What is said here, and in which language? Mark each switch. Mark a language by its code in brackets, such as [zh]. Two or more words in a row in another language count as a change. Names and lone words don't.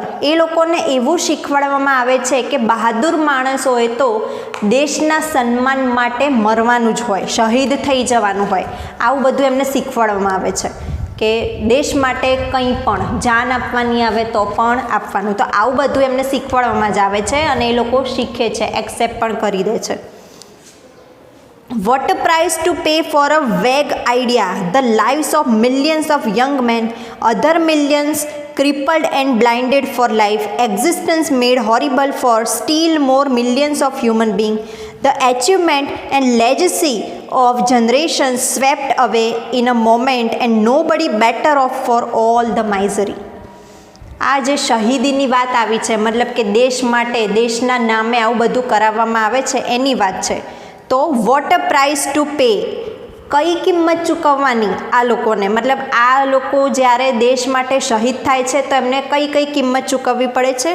[gu] એ લોકોને એવું શીખવાડવામાં આવે છે કે બહાદુર માણસોએ તો દેશના સન્માન માટે મરવાનું જ હોય, શહીદ થઈ જવાનું હોય. આવું બધું એમને શીખવાડવામાં આવે છે કે દેશ માટે કંઈ પણ જાન આપવાની આવે તો પણ આપવાનું. તો આવું બધું એમને શીખવાડવામાં જ આવે છે અને એ લોકો શીખે છે, એક્સેપ્ટ પણ કરી દે છે. [en] What a price to pay for a vague idea! The lives of millions of young men, other millions crippled and blinded for life, existence made horrible for still more millions of human beings, the achievement and legacy of generations swept away in a moment, and nobody better off for all the misery. [gu] આ જે શહીદીની વાત આવી છે, મતલબ કે દેશ માટે, દેશના નામે આવું બધું કરાવવામાં આવે છે, એની વાત છે. તો [en] What a price to pay, [gu] કઈ કિંમત ચૂકવવાની આ લોકોને, મતલબ આ લોકો જ્યારે દેશ માટે શહીદ થાય છે તો એમને કઈ કઈ કિંમત ચૂકવવી પડે છે.